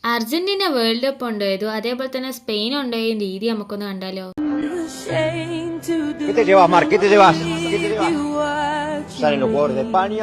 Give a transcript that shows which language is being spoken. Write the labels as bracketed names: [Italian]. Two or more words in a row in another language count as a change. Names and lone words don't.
[Malayalam] അർജന്റീന വേൾഡ് കപ്പ് കൊണ്ടുപോയതു അതേപോലെ തന്നെ സ്പെയിൻ കൊണ്ടുപോയ രീതി നമുക്കൊന്ന് കണ്ടാലോ. [Spanish] ¿Qué te llevas, Marc? ¿Qué te llevas? ¿Qué te llevas? Salen los jugadores de España.